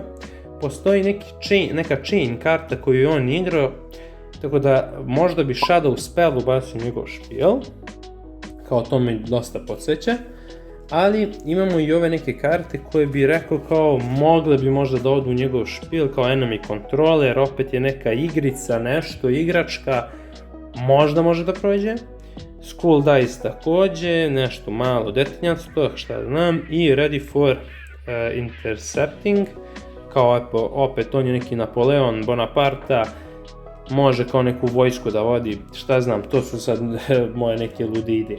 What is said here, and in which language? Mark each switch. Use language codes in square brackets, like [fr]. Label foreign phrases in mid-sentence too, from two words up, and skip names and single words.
[sr] Postoji neka chain karta koju je on igrao, tako da možda bi Shadow Spell ubacio njegov špil, kao to me dosta podsjeća, ali imamo i ove neke karte koje bi rekao kao mogle bi možda da odu u njegov špil, kao enemy controller, opet je neka igrica, nešto, igračka, možda može da prođe. School Dice također, nešto malo detinjasto, šta znam, i Ready for Intercepting, kao opet on je neki Napoleon Bonaparte, može kao neku vojsku da vodi, šta znam, to su sad moje neke lude ideje.